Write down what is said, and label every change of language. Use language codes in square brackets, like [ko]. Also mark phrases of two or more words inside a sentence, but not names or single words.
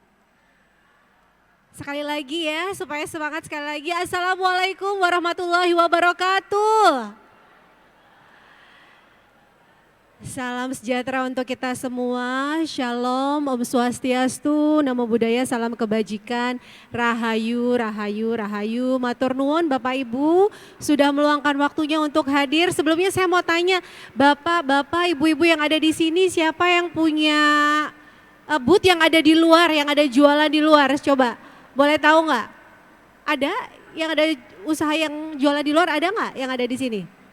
[id] Sekali lagi ya, supaya semangat sekali lagi. [ar] السلام عليكم ورحمة الله وبركاته. [id] Salam sejahtera untuk kita semua. Shalom, [ban] Om Swastiastu, [pi] Namo Buddhaya, [id] salam kebajikan, Rahayu, Rahayu, Rahayu. [jv] Matur nuwun [id] Bapak Ibu sudah meluangkan waktunya untuk hadir. Sebelumnya saya mau tanya, Bapak, Ibu-ibu yang ada di sini siapa yang punya booth yang ada di luar, yang ada jualan di luar? Coba, boleh tahu nggak? Ada yang ada usaha yang jualan di luar, ada nggak yang ada di sini?